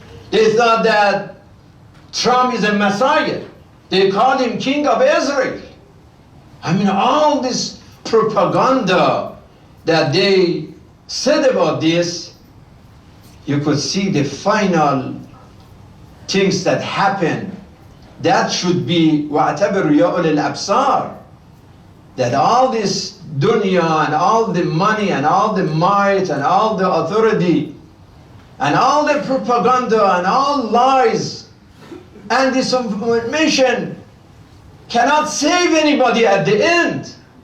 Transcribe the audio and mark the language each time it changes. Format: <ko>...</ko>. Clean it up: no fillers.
<en>They thought that Trump is a Messiah. They called him King of Israel. I mean, all this propaganda that they said about this, you could see the final things that happen. That should be</en> <ar>وَاعْتَبِرُوا يَا أُولِي الْأَبْصَارِ.</ar> <en>That all this dunya and all the money and all the might and all the authority and all the propaganda and all lies and disinformation cannot save anybody at the end.</en>